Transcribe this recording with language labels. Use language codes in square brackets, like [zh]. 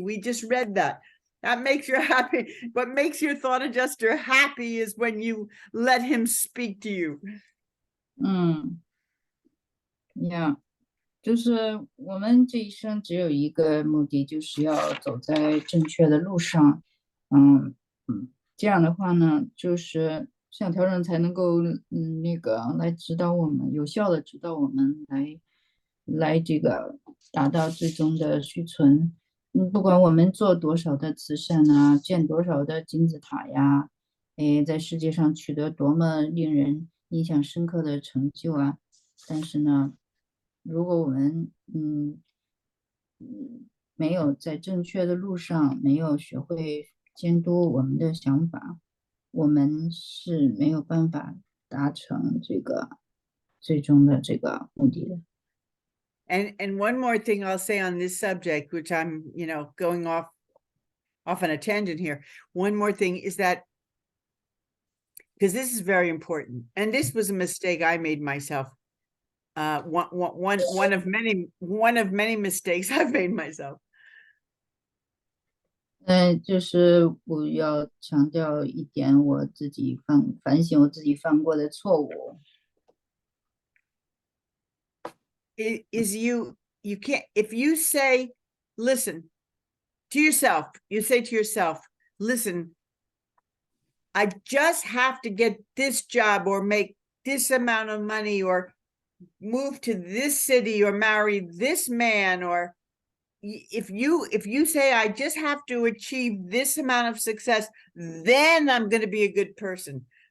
[en] We just read that. That makes you happy. What makes your thought adjuster happy is when you let him speak to you. Yeah. [zh] 就是我们这一生只有一个目的，就是要走在正确的路上。这样的话呢，就是像调整才能够那个来指导我们，有效的指导我们来这个达到最终的虚存。不管我们做多少的慈善啊，建多少的金字塔呀，在世界上取得多么令人印象深刻的成就啊，但是呢，如果我们没有在正确的路上，没有学会监督我们的想法，我们是没有办法达成这个最终的这个目的的。 [en] And one more thing I'll say on this subject, which I'm, going off on a tangent here. One more thing is that, because this is very important, and this was a mistake I made myself. One of many mistakes I've made myself. [zh] 就是我要强调一点，我自己反省我自己犯过的错误。 [en] Is you can't, if you say, listen to yourself, you say to yourself, listen, I just have to get this job or make this amount of money or move to this city or marry this man, or if you say, I just have to achieve this amount of success, then I'm going to be a good person.